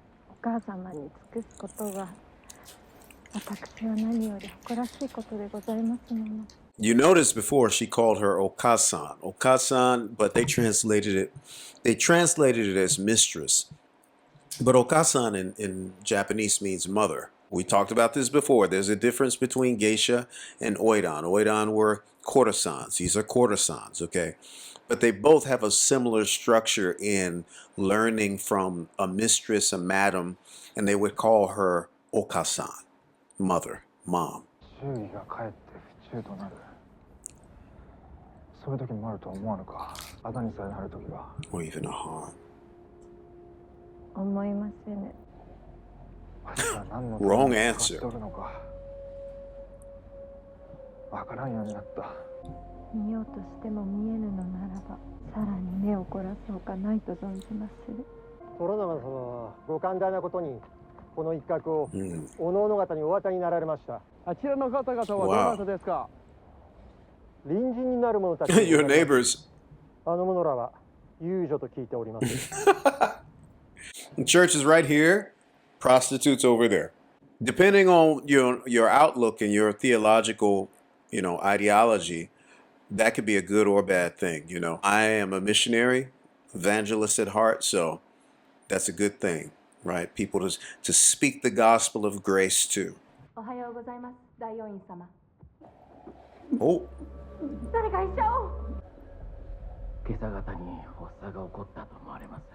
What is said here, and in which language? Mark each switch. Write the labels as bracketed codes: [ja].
[ja] お母様に尽くすことが私は何より誇らしいことでございますもの。 [en] You noticed before she called her Okasan. Okasan, but they translated it as mistress. But Okasan in Japanese means mother. We talked about this before. There's a difference between geisha and oidan. Oidan were courtesans. These are courtesans, okay? But they both have a similar structure in learning from a mistress, a madam, and they would call her Okasan, mother, mom. [ja] 周囲がかえって不忠となる。そういう時もあると思わぬか。あだにさえなる時が。 [en] Or even a harm. [ja] 思いませぬ。 [en] Wrong answer. [ja] わからんようになった。見ようとしても見えぬのならば、さらに目を凝らすほかないと存じまする。虎長様はご寛大なことにこの一角をおのおの方にお渡りになられました。あちらの方々はどなたですか？隣人になる者たち。 [en] Your neighbors. [ja] あの者らは遊女と聞いております。 [en] The church is right here. Prostitutes over there. Depending on your outlook and your theological, ideology, that could be a good or bad thing. I am a missionary, evangelist at heart, so that's a good thing, right? People to speak the gospel of grace too. [ja] おはようございます、大王院様。 Oh. 誰か医者を。今朝方に発作が起こったと思われます。